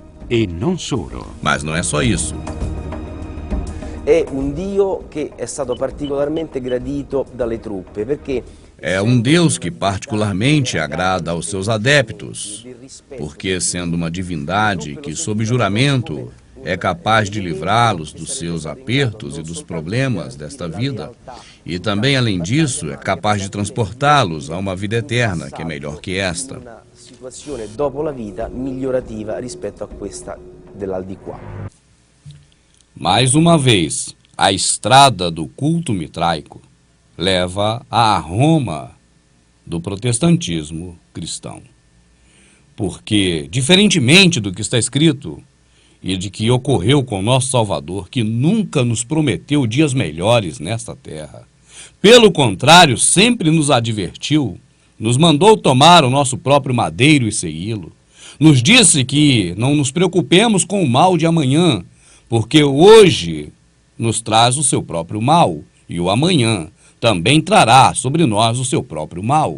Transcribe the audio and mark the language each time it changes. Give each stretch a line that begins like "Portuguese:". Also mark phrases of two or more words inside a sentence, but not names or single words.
Italian: E non solo.
Portuguese: Mas não é só isso.
Italian: È un Dio che è stato particolarmente gradito dalle truppe, perché
Portuguese: É um Deus que particularmente agrada aos seus adeptos, porque, sendo uma divindade que, sob juramento, é capaz de livrá-los dos seus apertos e dos problemas desta vida, e também, além disso, é capaz de transportá-los a uma vida eterna, que é melhor que esta.
Italian: una situazione dopo la vita migliorativa rispetto a questa dell'aldilà.
Portuguese: Mais uma vez, a estrada do culto mitraico leva à Roma do protestantismo cristão. Porque, diferentemente do que está escrito e de que ocorreu com nosso Salvador, que nunca nos prometeu dias melhores nesta terra, pelo contrário, sempre nos advertiu, nos mandou tomar o nosso próprio madeiro e segui-lo, nos disse que não nos preocupemos com o mal de amanhã, porque hoje nos traz o seu próprio mal, e o amanhã também trará sobre nós o seu próprio mal.